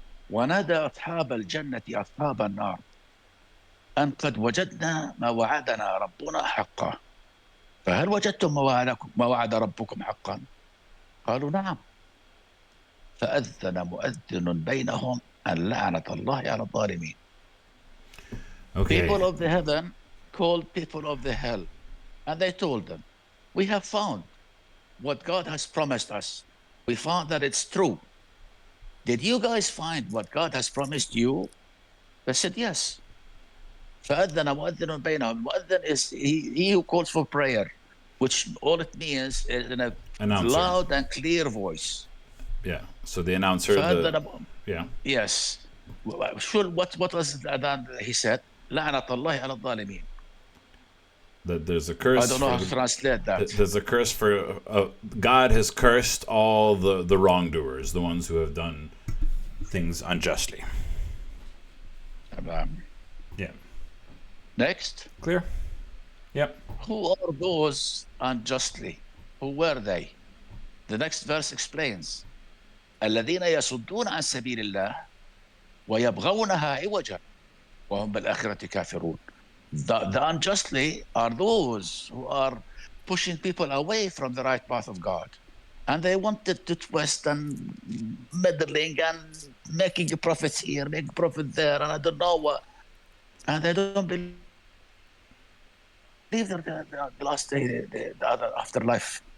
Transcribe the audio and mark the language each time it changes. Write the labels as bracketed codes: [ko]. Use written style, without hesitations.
[ar] ونادى أصحاب الجنة أصحاب النار أن قد وجدنا ما وعدنا ربنا حقا فهل وجدتم ما وعد ربكم حقا؟ قالوا نعم فأذن مؤذن بينهم أن لعنة الله على الظالمين. [en] Okay. People of the heaven called people of the hell, and they told them, we have found what God has promised us. We found that it's true. Did you guys find what God has promised you? They said yes. [ar] فأذن مؤذن بينهم. [en] Mu'adhin is he who calls for prayer, which all it means is in a loud and clear voice. Yeah. So the announcer. Yes. Sure. What was that he said? [ar] لعنة الله على الظالمين. [en] That there's a curse. I don't know how to translate that. There's a curse for God has cursed all the wrongdoers, the ones who have done things unjustly. Yeah. Next. Clear? Yep. Who are those unjustly? Who were they? The next verse explains. [ar] الذين يصدون عن سبيل الله ويبغونها عوجا وهم بالآخرة كافرون. [en] The unjustly are those who are pushing people away from the right path of God. And they wanted to twist and meddling and making a profit here, making a profit there, and I don't know what. And they don't believe the last day, the other afterlife.